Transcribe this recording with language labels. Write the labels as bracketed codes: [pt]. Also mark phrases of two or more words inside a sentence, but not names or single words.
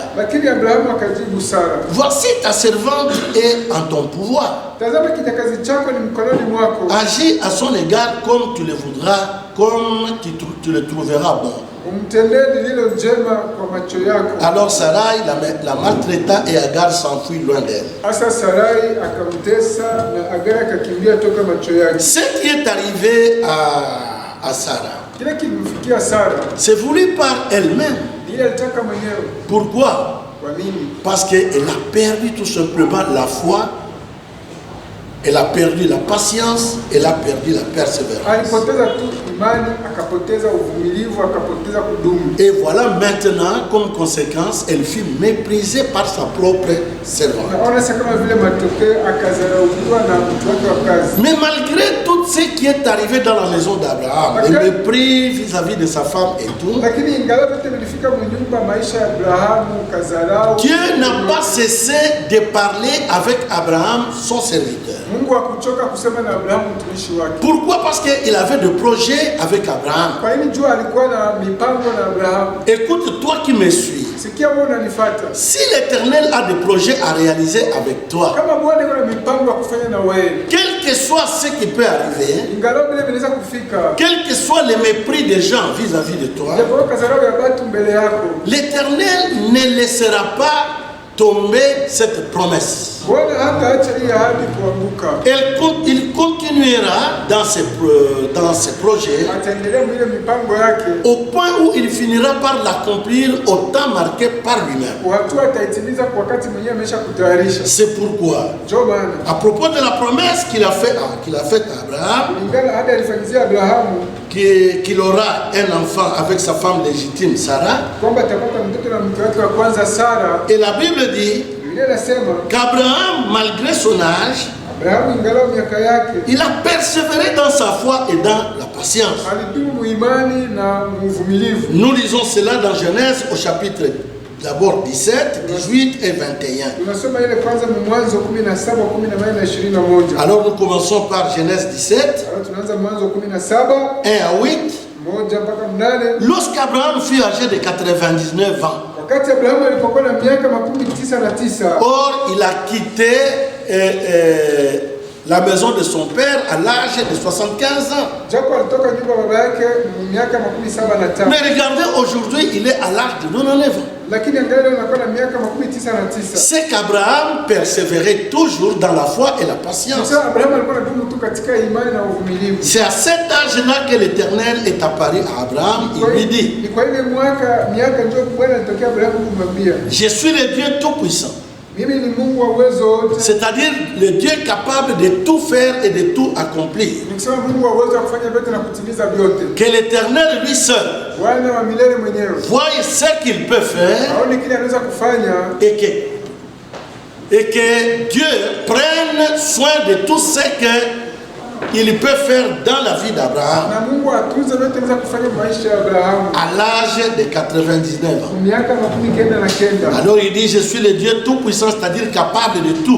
[sw] Lakini Abrahamu akajibu Sara, [fr] voici ta servante est en ton pouvoir. [sw] tazama kijakazi chako ni mkononi mwako. [fr] Agis à son égard comme tu le voudras, comme tu le trouveras bon. [sw] Umtendee lililo njema kwa macho yako. [fr] Alors Sarai la maltraita et Agar s'enfuit loin d'elle. [sw] Asa Sarai akamtesa na Agari akakimbia toka macho yake. [fr] Ce qui est arrivé à Sarah, [sw] Kile kilimfikia Sara, [fr] c'est voulu par elle-même. [sw] ile alitaka mwenyewe. [fr] Pourquoi? [sw] Kwa nini? [fr] Parce qu'elle a perdu tout simplement la foi, elle a perdu la patience, elle a perdu la persévérance. [sw] Alipoteza tu imani, akapoteza uvumilivu, akapoteza kudumu. [fr] Et voilà maintenant, comme conséquence, elle fut méprisée par sa propre servante. [sw] Naona sasa kama vile matokeo akazarauliwa na mtu wake wa kazi. [fr] Mais malgré tout ce qui est arrivé dans la maison d'Abraham, le mépris vis-à-vis de sa femme et tout, [sw] Lakini ingawa vyote vilifika mnyumba maisha ya Abrahamu kazarau. [fr] Dieu n'a pas cessé de parler avec Abraham, son serviteur. [sw] Mungu hakuchoka kusema na Abrahamu mtumishi wake. [fr] Pourquoi? Parce qu'il avait des projets avec Abraham. [sw] Kwa nini jua alikuwa na mipango na Abrahamu? [fr] Écoute, toi qui me suis, [sw] sikia wewe unanifuata. [fr] Si l'Éternel a des projets à réaliser avec toi, [sw] Kama Bwana kuna mipango ya kufanya na wewe, [fr] quel que soit ce qui peut arriver, [sw] ingalau vile vinaweza kufika, [fr] quel que soit le mépris des gens vis-à-vis de toi, [sw] japo kazarau ya watu mbele yako, [fr] l'Éternel ne laissera pas tomber cette promesse. [sw] Bwana hataacha hii ahadi kuanguka. [fr] Il continuera dans ses projets [sw] Ataendelea mwile mipango yake [fr] au point où il finira par l'accomplir au temps marqué par lui-même. [sw] kwa hatua ataitimiza kwa wakati mwenyewe amesha kutayarisha. [fr] C'est pourquoi, [sw] Ndio maana [fr] à propos de la promesse qu'il a faite à Abraham, [sw] kulingana hadi alifanyizia Abrahamu [fr] qu'il aura un enfant avec sa femme légitime Sarah, [sw] kwamba atapata mtoto na mke wake wa kwanza Sara, [fr] et la Bible dit [sw] Biblia inasema [fr] qu'Abraham, malgré son âge, [sw] Abrahamu ingalau miaka yake [fr] il a persévéré dans sa foi et dans la patience. [sw] alidumu muimani na uvumilivu. [fr] Nous lisons cela dans Genèse au chapitre d'abord 17, 18 et 21. [sw] Tunasoma ile kwanza Mwanzo 17, 18 na 21. [fr] Alors nous commençons par Genèse 17, [sw] Alors tunaanza Mwanzo 17 [fr] 1 à 8. [sw] moja mpaka 8. [fr] Lorsqu'Abraham fut âgé de 99 ans, [sw] Wakati Abrahamu alipokuwa na miaka 99, [fr] or il a quitté la maison de son père à l'âge de 75 ans. [sw] japo alitoka nyumba baba yake miaka 75, [fr] Mais regardez, aujourd'hui, il est à l'âge de 99 ans. [sw] lakini angalia anakuwa na miaka 99. [fr] C'est qu'Abraham persévérait toujours dans la foi et la patience. [sw] Sasa Abrahamu alikuwa anadumu tu katika imani na uvumilivu. [fr] C'est à cet âge-là que l'Éternel est apparu à Abraham. Il lui dit, [sw] Ni kwa ile miaka ndio Bwana alitokea Abrahamu kumwambia, [fr] je suis le Dieu Tout-Puissant. [sw] mimi ni Mungu wa uwezo wote. [fr] C'est-à-dire le Dieu capable de tout faire et de tout accomplir. [sw] Nikisema Mungu wa uwezo wa kufanya vyote na kutimiza vyote. [fr] Que l'Éternel lui seul [sw] Bwana wa milele mwenyewe [fr] voie ce qu'il peut faire [sw] aone kile anaweza kufanya, [fr] et que Dieu prenne soin de tout ce qu'il peut faire dans la vie d'Abraham [sw] na Mungu atunze vyote anaweza kufanya maisha ya Abrahamu [fr] à l'âge de 99 ans. [sw] miaka 99. [fr] Alors il dit, je suis le Dieu Tout-Puissant, c'est-à-dire capable de tout.